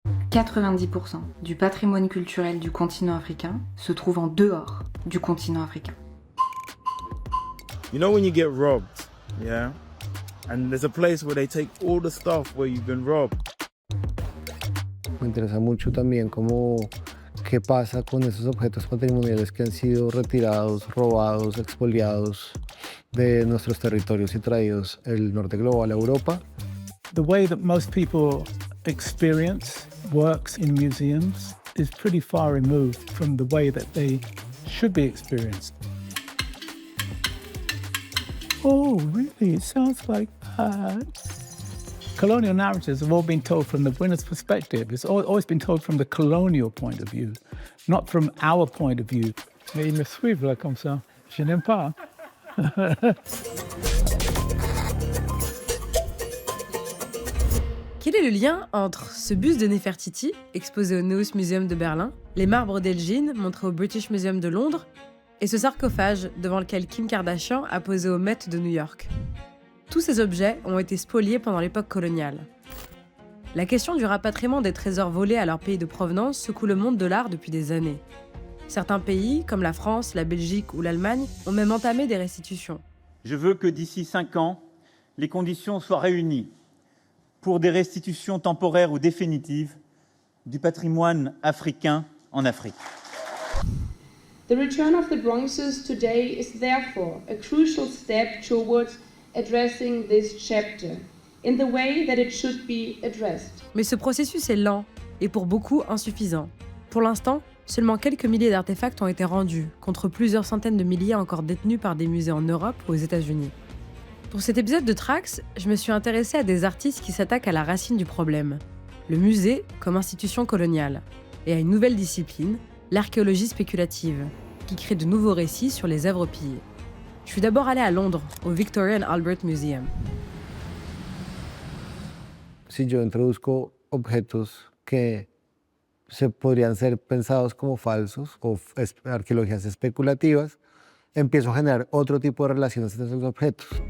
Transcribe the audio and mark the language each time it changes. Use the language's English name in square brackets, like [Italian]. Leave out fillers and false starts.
[French] 90% du patrimoine culturel du continent africain se trouve en dehors du continent africain. [English] You know when you get robbed, yeah? And there's a place where they take all the stuff where you've been robbed. [Spanish] Me interesa mucho también cómo qué pasa con esos objetos patrimoniales que han sido retirados, robados, expoliados de nuestros territorios y traídos del norte global a Europa. [English] The way that most people experience works in museums is pretty far removed from the way that they should be experienced. Oh, really? It sounds like that. Colonial narratives have all been told from the winner's perspective. It's always been told from the colonial point of view, not from our point of view. [French] Mais ils me suivent là comme ça. Je n'aime pas. Quel est le lien entre ce buste de Néfertiti, exposé au Neues Museum de Berlin, les marbres d'Elgin, montrés au British Museum de Londres, et ce sarcophage devant lequel Kim Kardashian a posé au Met de New York? Tous ces objets ont été spoliés pendant l'époque coloniale. La question du rapatriement des trésors volés à leur pays de provenance secoue le monde de l'art depuis des années. Certains pays, comme la France, la Belgique ou l'Allemagne, ont même entamé des restitutions. Je veux que d'ici 5 ans, les conditions soient réunies pour des restitutions temporaires ou définitives du patrimoine africain en Afrique. [English] The return of the bronzes today is therefore a crucial step towards addressing this chapter in the way that it should be addressed. [French] Mais ce processus est lent et pour beaucoup insuffisant. Pour l'instant, seulement quelques milliers d'artefacts ont été rendus, contre plusieurs centaines de milliers encore détenus par des musées en Europe ou aux États-Unis. Pour cet épisode de Trax, je me suis intéressée à des artistes qui s'attaquent à la racine du problème, le musée comme institution coloniale, et à une nouvelle discipline, l'archéologie spéculative, qui crée de nouveaux récits sur les œuvres pillées. Je suis d'abord allée à Londres, au Victoria and Albert Museum. [Spanish] Si yo introduzco objetos que se podrían ser pensados como falsos o arqueologías especulativas, empiezo a generar otro tipo de relaciones entre esos objetos.